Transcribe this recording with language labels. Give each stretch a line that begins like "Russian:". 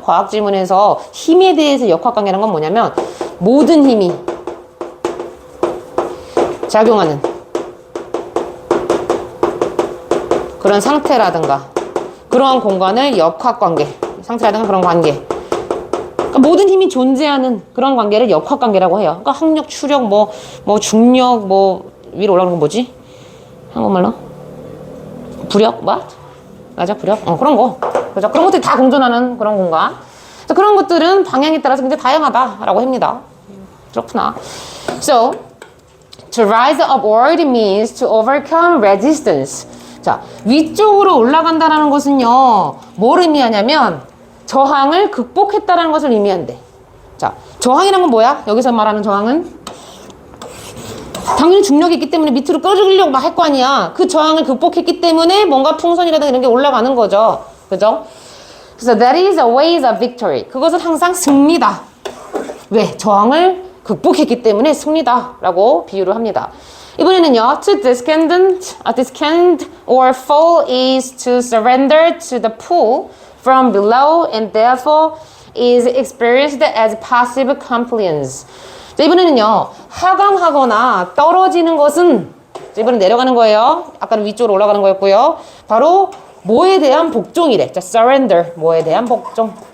Korean: 과학 지문에서 힘에 대해서 역학관계라는 건 뭐냐면 모든 힘이 작용하는 그런 상태라든가 그러한 공간을 역학관계, 상태라든가 그런 관계, 그러니까 모든 힘이 존재하는 그런 관계를 역학관계라고 해요. 그러니까 항력, 추력, 뭐 중력, 뭐 위로 올라가는 건 뭐지? 한국말로? 부력? 뭐? 맞아, 부력? 그런 거. 그죠? 그런 것들이 다 공존하는 그런 공간. 그런 것들은 방향에 따라서 굉장히 다양하다라고 합니다. 그렇구나.
English: So, to rise upward means to overcome resistance.
Korean: 자, 위쪽으로 올라간다는 것은요, 뭘 의미하냐면 저항을 극복했다는 것을 의미한대. 자, 저항이란 건 뭐야? 여기서 말하는 저항은 당연히 중력이 있기 때문에 밑으로 끌으려고 막 할 거 아니야. 그 저항을 극복했기 때문에 뭔가 풍선이라든가 이런 게 올라가는 거죠. 그죠? 그래서
English: that is a way of victory.
Korean: 그것은 항상 승리다. 왜? 저항을 극복했기 때문에 승리다라고 비유를 합니다. 이번에는요,
English: to descend or fall is to surrender to the pull from below and therefore is experienced as passive compliance.
Korean: 자, 이번에는요, 하강하거나 떨어지는 것은, 자, 이번엔 내려가는 거예요. 아까는 위쪽으로 올라가는 거였고요. 바로 뭐에 대한 복종이래. 자, surrender, 뭐에 대한 복종.